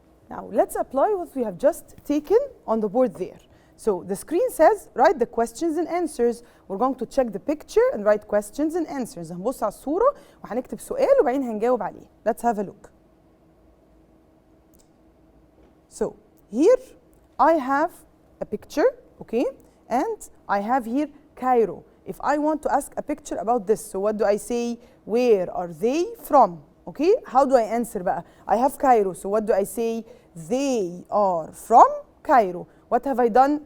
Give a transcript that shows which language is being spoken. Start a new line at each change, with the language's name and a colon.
English: Now let's apply what we have just taken on the board there. So the screen says write the questions and answers. We're going to check the picture and write questions and answers.
Arabic: هنبص على الصورة وهنكتب سؤال وبعدين هنجاوب عليه.
English: Let's have a look. So here I have a picture, okay? And I have here Cairo. If I want to ask a picture about this, so what do I say? Where are they from? Okay? How do I answer بقى? I have Cairo, so what do I say? They are from Cairo. What have I done?